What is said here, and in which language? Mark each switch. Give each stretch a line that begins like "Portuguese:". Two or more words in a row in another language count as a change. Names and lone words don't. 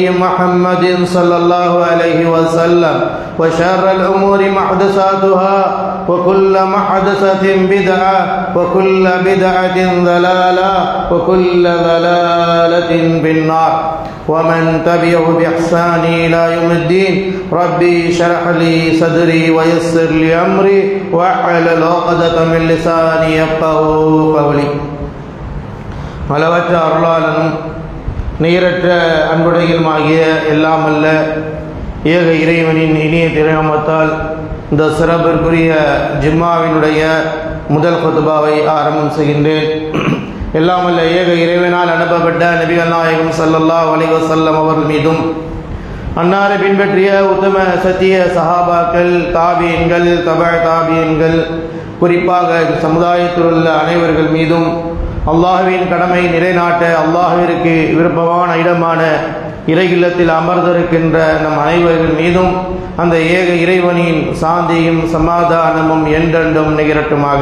Arabic: محمد صلى الله عليه وسلم وشر الأمور محدثاتها وكل محدثة بدعة وكل بدعة ضلالة وكل ضلالة في النار ومن تبعه بإحسان إلى يوم الدين ربي اشرح لي صدري ويسر لي أمري واحلل عقدة من لساني يفقهوا قولي
Tamil: அளவற்ற அருளாளனும் நிகரற்ற அன்புடையுமாகிய எல்லாம் அல்ல ஏக இறைவனின் இனிய திருநாமத்தால் இந்த சிறப்பிற்குரிய ஜும்மாவினுடைய முதல் குத்பாவை ஆரம்பம் செய்கின்றேன். எல்லாம் அல்ல ஏக இறைவனால் அனுப்பப்பட்ட நபிகள் நாயகம்
Arabic: صلى الله عليه وسلم
Tamil: அவர்கள் மீதும் அன்னாரை பின்பற்றிய உத்தம சத்திய சஹாபாக்கள் தாபீன்கள் தாபீன்கள் குறிப்பாக சமுதாயத்தில் உள்ள அனைவர்கள் மீதும் அல்லாஹ்வின் கடமை நிலைநாட்ட அல்லாஹ்விற்கு விருப்பமான இடமான இறை இல்லத்தில் அமர்ந்திருக்கின்ற நம் அனைவர்கள் மீதும் அந்த ஏக இறைவனின் சாந்தியும் சமாதானமும் என்றென்றும் நிகரட்டுமாக.